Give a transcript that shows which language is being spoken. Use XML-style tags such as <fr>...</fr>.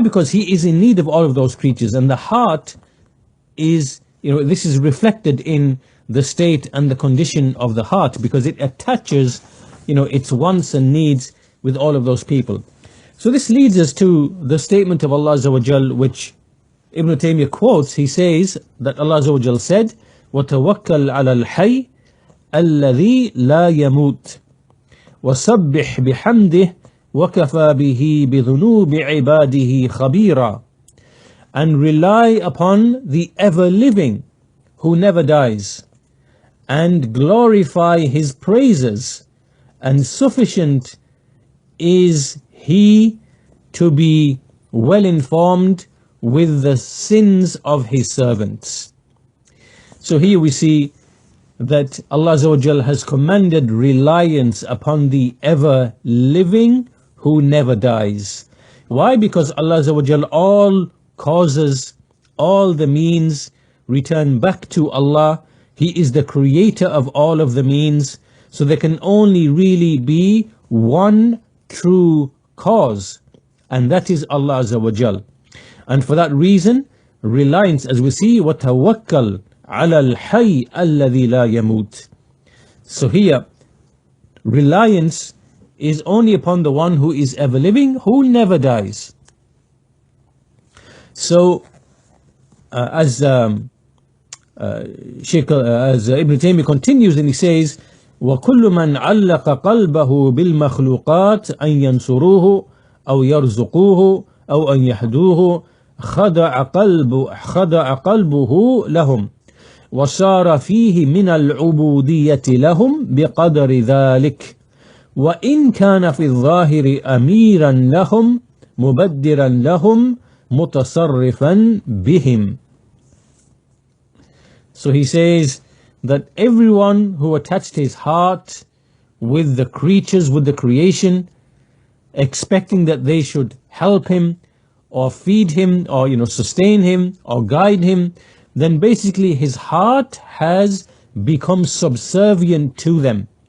<en>Because he is in need of all of those creatures, and the heart is, this is reflected in the state and the condition of the heart, because it attaches, its wants and needs with all of those people. So this leads us to the statement of Allah Azza wa Jal, which Ibn Taymiyyah quotes. He says that Allah Azza wa Jal said,</en> <ar>وَتَوَكَّلْ عَلَى الْحَيِّ الَّذِي لَا يَمُوتُ وَسَبِّحْ بِحَمْدِهِ وَكَفَى بِهِ بِذُنُوبِ عِبَادِهِ خَبِيرًا.</ar> <en>And rely upon the ever-living who never dies, and glorify his praises, and sufficient is he to be well informed with the sins of his servants. So here we see that Allah Azza wa Jal has commanded reliance upon the ever-living who never dies. Why? Because Allah Azza wa Jal, all causes, all the means return back to Allah. He is the creator of all of the means. So there can only really be one true cause, and that is Allah Azza wa Jal. And for that reason, reliance, as we see,</en> <ar>وَتَوَكَّلْ عَلَى الْحَيِّ الَّذِي لَا يَمُوتُ.</ar> <en>So here, reliance is only upon the one who is ever living, who never dies. So, as Ibn Taymiyyah continues, and he says,</en> <ar>وَكُلُّ مَنْ عَلَّقَ قَلْبَهُ بِالْمَخْلُوقَاتِ أَنْ يَنْصُرُوهُ أَوْ يَرْزُقُوهُ أَوْ أَنْ يَهْدُوهُ خَضَعَ قَلْبُهُ لَهُمْ وصار فيه من العبودية لهم بقدر ذلك، وإن كان في الظاهر أميرا لهم مبدرا لهم متصرفا بهم.</ar> <en>So he says that everyone who attached his heart with the creatures, with the creation, expecting that they should help him or feed him or sustain him or guide him, then basically his heart has become subservient to them.</en>